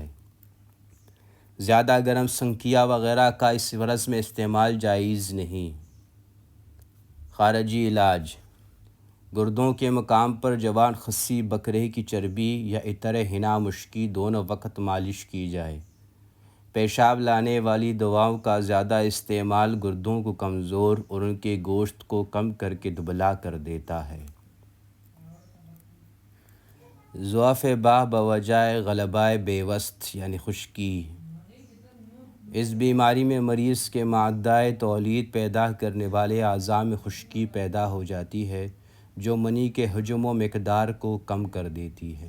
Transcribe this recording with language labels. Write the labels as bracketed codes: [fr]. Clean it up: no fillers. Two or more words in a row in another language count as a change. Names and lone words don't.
[ur] زیادہ گرم سنکھیا وغیرہ کا اس مرض میں استعمال جائز نہیں۔ خارجی علاج: گردوں کے مقام پر جوان خصی بکرے کی چربی یا عطر حنا مشکی دونوں وقت مالش کی جائے۔ پیشاب لانے والی دواؤں کا زیادہ استعمال گردوں کو کمزور اور ان کے گوشت کو کم کر کے دبلا کر دیتا ہے۔ ضعف باہ بوجہ غلبہ بیوست یعنی خشکی: اس بیماری میں مریض کے مادہ تولید پیدا کرنے والے اعضاء میں خشکی پیدا ہو جاتی ہے، جو منی کے حجم و مقدار کو کم کر دیتی ہے۔